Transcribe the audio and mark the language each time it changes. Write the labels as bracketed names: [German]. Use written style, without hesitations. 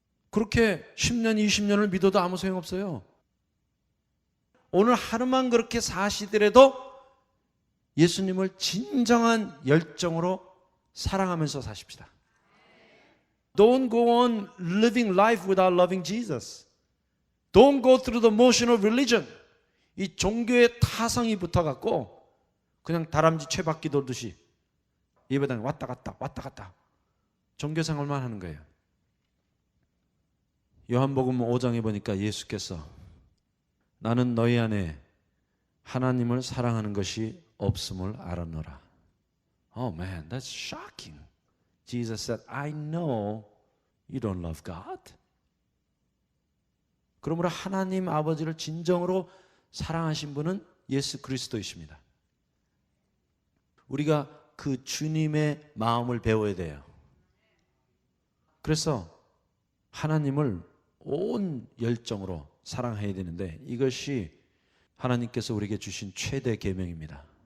[Korean] 그렇게 10년, 20년을 믿어도 아무 소용없어요. 오늘 하루만 그렇게 사시더라도 예수님을 진정한 열정으로 사랑하면서 사십시다. [English] Don't go on living life without loving Jesus. Don't go through the motion of religion. [Korean] 이 종교의 타성이 붙어갖고 그냥 다람쥐 쇠바퀴 돌듯이 예배당에 왔다 갔다 종교 생활만 하는 거예요. 요한복음 5장에 보니까 예수께서 나는 너희 안에 하나님을 사랑하는 것이 없음을 알았노라. [English] Oh man, that's shocking. Jesus said, I know you don't love God. [Korean] 그러므로 하나님 아버지를 진정으로 사랑하신 분은 예수 그리스도이십니다. 우리가 그 주님의 마음을 배워야 돼요. 그래서 하나님을 온 열정으로 사랑해야 되는데, 이것이 하나님께서 우리에게 주신 최대 계명입니다.